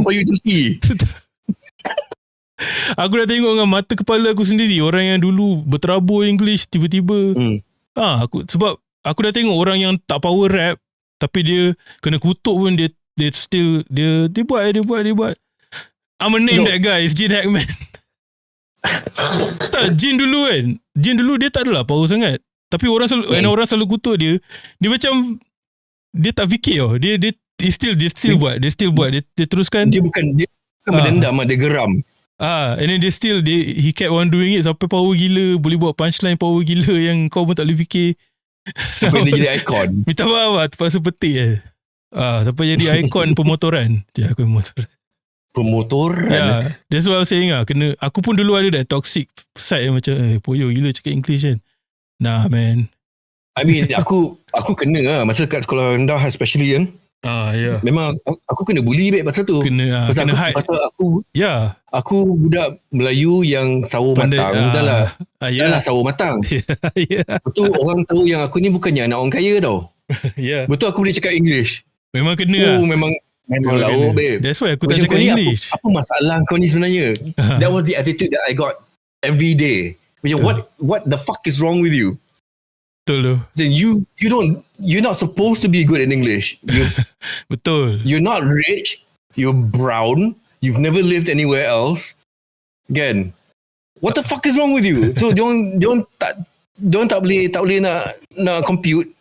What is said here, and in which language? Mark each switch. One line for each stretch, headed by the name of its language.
Malay: poyo tu si. Aku dah tengok dengan mata kepala aku sendiri, orang yang dulu berterabur English tiba-tiba sebab aku dah tengok orang yang tak power rap tapi dia kena kutuk pun dia still dia buat.
English: I'm a name that guy, it's Jin Hackman.
Malay: Tak, Jin dulu dia tak adalah power sangat. Tapi orang selalu kutuk dia macam dia tak fikir tau. Dia still buat. Dia teruskan. Dia bukan berdendam, dia geram. And then he kept on doing it sampai power gila, boleh buat punchline power gila yang kau pun tak boleh fikir. Sampai dia jadi ikon. Minta maaf lah, terpaksa petik sampai jadi ikon pemotoran. Aku pemotoran. That's what I was saying aku pun dulu ada that toxic side yang macam poyo gila cakap English kan. Nah man, I mean aku kena masa kat sekolah rendah especially kan. Memang aku kena bully pasal tu. Kena hide. Pasal aku budak Melayu yang sawo matang. Dah lah sawo matang. Betul, orang tahu yang aku ni bukannya anak orang kaya tau. Betul, aku boleh cakap English. Memang kena. Memang lauk babe. That's why aku tak cakap English. Apa masalah kau ni sebenarnya?
English: That was the attitude that I got every day. Macam what the fuck is wrong with you?
Malay: Betul tu.
English: Then you're not supposed to be good in English.
Malay: Betul.
English: You're not rich. You're brown. You've never lived anywhere else. Again, what the fuck is wrong with you?
Malay: So diorang tak boleh nak compute.